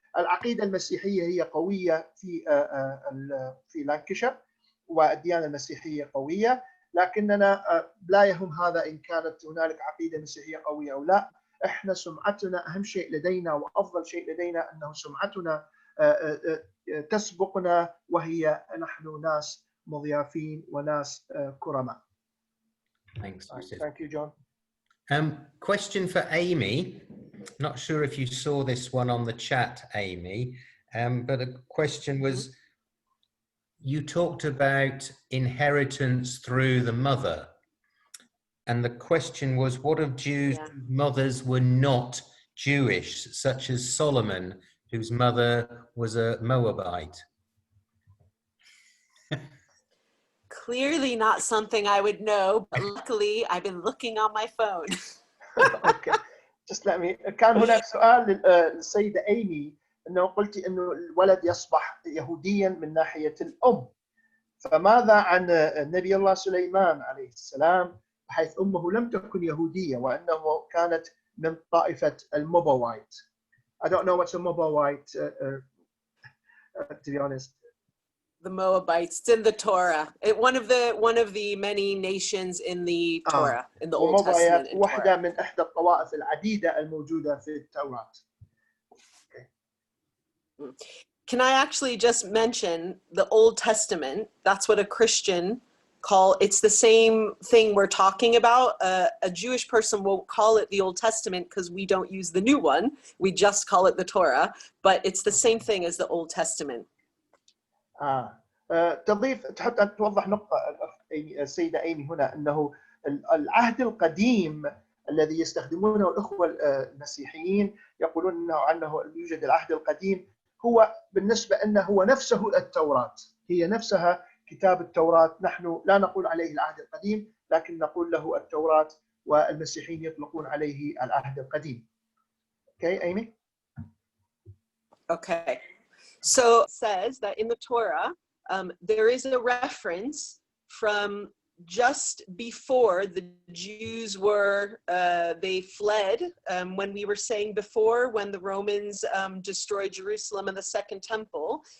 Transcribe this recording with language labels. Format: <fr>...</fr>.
<ar>العقيدة المسيحية هي قوية في لانكشاير، والديانة المسيحية قوية، لكننا لا يهم هذا إن كانت هنالك عقيدة مسيحية قوية أو لا. إحنا سمعتنا أهم شيء لدينا وأفضل شيء لدينا أنه سمعتنا تسبقنا، وهي نحن ناس مضيافين وناس كرماء.</ar> <en>Thanks, Joseph. Thank you, John. Question for Amy. Not sure if you saw this one on the chat, Amy, but the question was, you talked about inheritance through the mother. And the question was, what of Jews whose mothers were not Jewish, such as Solomon, whose mother was a Moabite? Clearly not something I would know, but luckily I've been looking on my phone. Okay. Just let me.</en> <ar>كان هناك سؤال للسيدة إيمي، أنه قلتي أنه الولد يصبح يهوديا من ناحية الأم، فماذا عن نبي الله سليمان عليه السلام حيث أمه لم تكن يهودية وأنه كانت من طائفة الموباويت.</ar> <en>I don't know what's a Moabite, to be honest. The Moabites, it's in the Torah. One of the many nations in the Torah, in the Old Testament.</en> <ar>واحدة من إحدى الطوائف العديدة الموجودة في التوراة.</ar> <en>Can I actually just mention the Old Testament? That's what a Christian call. It's the same thing we're talking about. A Jewish person won't call it the Old Testament because we don't use the new one. We just call it the Torah, but it's the same thing as the Old Testament.</en> <ar>تضيف تحب أن توضح نقطة السيدة إيمي هنا، أنه العهد القديم الذي يستخدمونه الأخوة المسيحيين يقولون عنه يوجد العهد القديم، هو بالنسبة أنه هو نفسه التوراة، هي نفسها كتاب التوراة. نحن لا نقول عليه العهد القديم، لكن نقول له التوراة، والمسيحيين يطلقون عليه العهد القديم.</ar> <en>Okay, Amy? Okay. So it says that in the Torah, there is a reference from just before the Jews were, they fled, when we were saying before, when the Romans destroyed Jerusalem and the Second Temple.</en>